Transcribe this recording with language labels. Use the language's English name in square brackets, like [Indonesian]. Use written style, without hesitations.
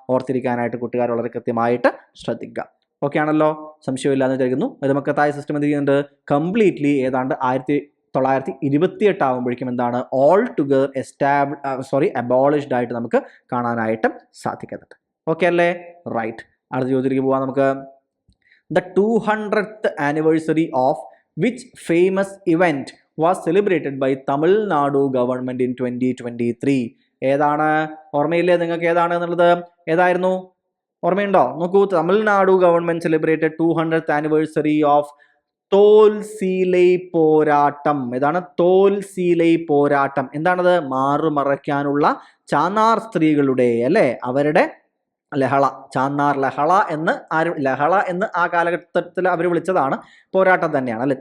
[Malayalam] ഓർത്തിരിക്കാനായിട്ട് കൂട്ടുകാർ വളരെ കൃത്യമായിട്ട് ശ്രദ്ധിക്കുക. ഓക്കെ ആണല്ലോ? സംശയമില്ലാന്ന് വിചാരിക്കുന്നു. മരുമക്കത്തായ സിസ്റ്റം എന്ത് ചെയ്യുന്നുണ്ട്? കംപ്ലീറ്റ്ലി ഏതാണ്ട് 1928 ആകുമ്പോഴേക്കും എന്താണ്? [English] all together abolished [Malayalam] ആയിട്ട് നമുക്ക് കാണാനായിട്ട് സാധിക്കുന്നുണ്ട്. ഓക്കെ അല്ലേ? റൈറ്റ്. അടുത്ത ചോദ്യത്തിലേക്ക് പോവാം നമുക്ക്. [English] The 200th anniversary of which famous event was celebrated by Tamil Nadu government in 2023? [Malayalam] ഏതാണ്? ഓർമ്മയില്ലേ നിങ്ങൾക്ക് ഏതാണ് എന്നുള്ളത്? ഏതായിരുന്നു? ഓർമ്മയുണ്ടോ? നോക്കൂ. [English] Tamil Nadu government celebrated 200th anniversary of തോൽ സീലൈ പോരാട്ടം. ഏതാണ്? [Malayalam] തോൽ സീലൈ പോരാട്ടം. എന്താണത്? മാറുമറയ്ക്കാനുള്ള ചാന്നാർ സ്ത്രീകളുടെ അല്ലെ, അവരുടെ ലഹള, ചാന്നാർ ലഹള എന്ന് ലഹള എന്ന് ആ കാലഘട്ടത്തിൽ അവർ വിളിച്ചതാണ്. പോരാട്ടം തന്നെയാണ് അല്ലെ.